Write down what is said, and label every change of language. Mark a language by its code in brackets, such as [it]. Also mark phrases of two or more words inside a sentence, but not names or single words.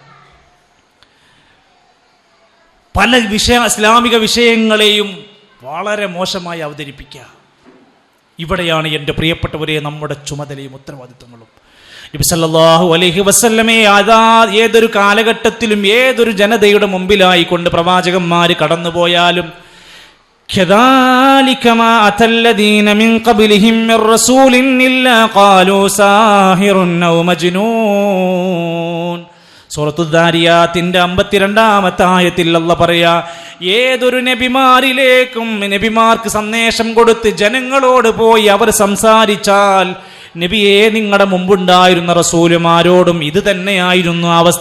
[ml] പല ഇസ്ലാമിക വിഷയങ്ങളെയും വളരെ മോശമായി അവതരിപ്പിക്കുക. ഇവിടെയാണ് എൻ്റെ പ്രിയപ്പെട്ടവരെ നമ്മുടെ ചുമതലയും ഉത്തരവാദിത്വങ്ങളും. [ar] النبي صلى الله عليه وسلم [ml] ഏതൊരു കാലഘട്ടത്തിലും ഏതൊരു ജനതയുടെ മുമ്പിലായി കൊണ്ട് പ്രവാചകന്മാർ കടന്നുപോയാലും [ar] كذلك ما أتى الذين من قبلهم من رسول إلا قالوا ساحر أو مجنون. [ml] സൂറത്തു ദാരിയാത്തിന്റെ 52-ാമത്തെ ആയത്തിൽ അല്ലാഹു പറയാ, ഏതൊരു നബിമാരിലേക്കും നബിമാർക്ക് സന്ദേശം കൊടുത്ത് ജനങ്ങളോട് പോയി അവർ സംസാരിച്ചാൽ, നബിയെ നിങ്ങളുടെ മുമ്പുണ്ടായിരുന്ന റസൂലുമാരോടും ഇത് തന്നെയായിരുന്നു അവസ്ഥ.